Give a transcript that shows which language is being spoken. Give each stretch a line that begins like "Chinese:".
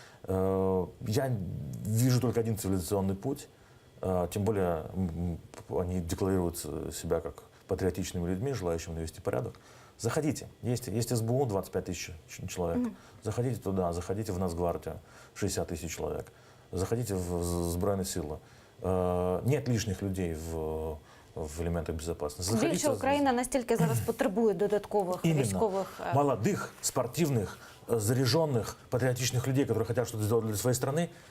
Russian: Я вижу только один цивилизационный путь, тем более они декларируют себя как патриотичными людьми, желающими навести порядок. Заходите. Есть СБУ, 25 тысяч человек. Заходите туда, заходите в Нацгвардию, 60 тысяч человек. Заходите в Збройные силы.
Ukrainian: Нет лишніх людей в елементах безпеки. Більше Україна настільки зараз потребує додаткових військових...
Russian: Молодых, спортивных, заряженных, патриотичных людей, которые хотят что-то сделать для своей страны.